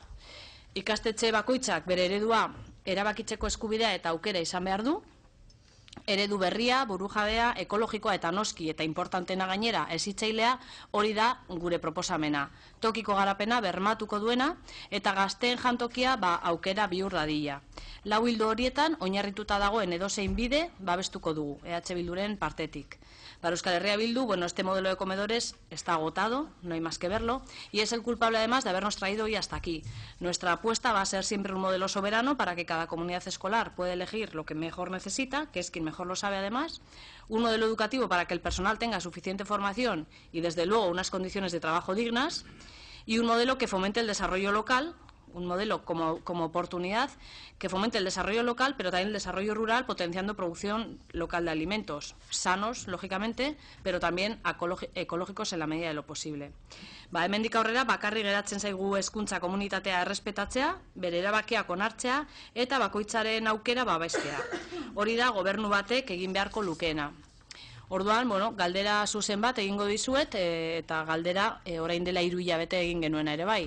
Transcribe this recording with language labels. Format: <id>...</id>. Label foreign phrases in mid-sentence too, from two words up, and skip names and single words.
<eu>Ikastetxe bakoitzak bere eredua erabakitzeko eskubidea eta aukera izan behar du, eredu berria, burujabea, ekologikoa eta noski eta importantena gainera ezitzailea hori da gure proposamena. Tokiko garapena bermatuko duena eta gazteen jantokia aukera bihur dadila. 4 ildo horietan oinarrituta dagoen edozein bide babestuko dugu, EH Bilduren partetik.</eu> <es>Para Euskal Herria Bildu, este modelo de comedores está agotado, no hay más que verlo, y es el culpable además de habernos traído hoy hasta aquí. Nuestra apuesta va a ser siempre un modelo soberano para que cada comunidad escolar pueda elegir lo que mejor necesita, que es quien mejor lo sabe además, un modelo educativo para que el personal tenga suficiente formación y desde luego unas condiciones de trabajo dignas, y un modelo que fomente el desarrollo local, un modelo como oportunidad que fomente el desarrollo local, pero también el desarrollo rural, potenciando producción local de alimentos, sanos, lógicamente, pero también ecológicos en la medida de lo posible.</es> <eu>Hemendik aurrera, bakarrik geratzen zaigu hezkuntza komunitatea errespetatzea, bere erabakiak onartzea, eta bakoitzaren aukera babestea. Hori da gobernu batek egin beharko lukeena. Orduan, galdera zuzen bat egingo dizuet, eta galdera orain dela 3 hilabete egin genuena ere bai.</eu>